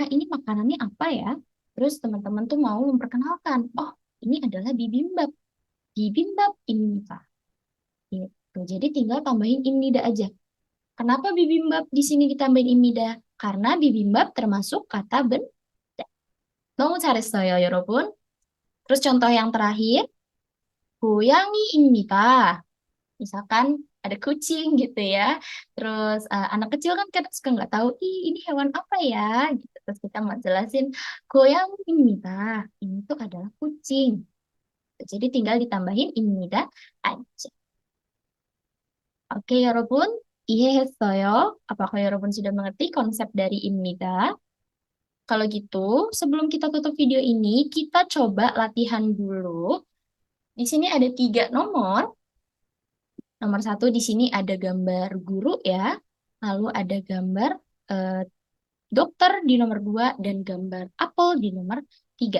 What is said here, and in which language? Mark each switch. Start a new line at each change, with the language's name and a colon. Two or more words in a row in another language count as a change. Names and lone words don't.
Indonesian: Ini makanannya apa ya? Terus teman-teman tuh mau memperkenalkan, oh ini adalah bibimbap.
Korean: 비빔밥 입니다. Gitu.
Indonesian: Jadi tinggal tambahin imnida aja. Kenapa bibimbap di sini ditambahin imida? Karena bibimbap termasuk kata benda.
Korean: 너무 잘했어요, 여러분.
Indonesian: Terus contoh yang terakhir, 고양이입니다. Misalkan ada kucing gitu ya. Terus anak kecil kan kadang suka nggak tahu, ih ini hewan apa ya? Gitu. Terus kita mau jelasin, 고양이입니다. Ini tuh adalah kucing. Jadi tinggal ditambahin imida aja. Oke,
Korean: 여러분. 이해했어요?
Indonesian: Apakah 여러분 sudah mengerti konsep dari imnida? Kalau gitu, sebelum kita tutup video ini, kita coba latihan dulu. Di sini ada 3 nomor. Nomor 1 di sini ada gambar guru ya. Lalu ada gambar eh, dokter di nomor 2 dan gambar apel di nomor 3.